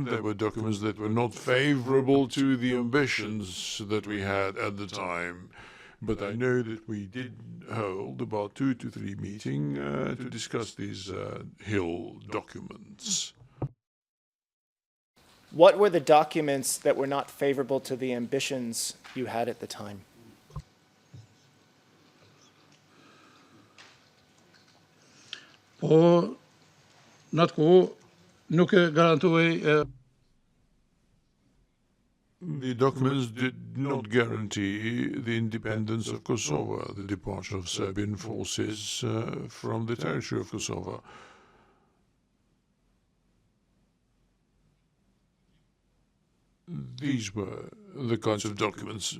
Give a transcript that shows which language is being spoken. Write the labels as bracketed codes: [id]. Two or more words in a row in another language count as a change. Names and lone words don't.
[en] There were documents that were not favorable to the ambitions that we had at the time. But I know that we did hold about 2 to 3 meetings to discuss these Hill documents. What were the documents that were not favorable to the ambitions you had at the time? [sq] Po në atë kohë nuk e garantoi [en] The documents did not guarantee the independence of Kosovo, the departure of Serbian forces from the territory of Kosovo. These were the kinds of documents.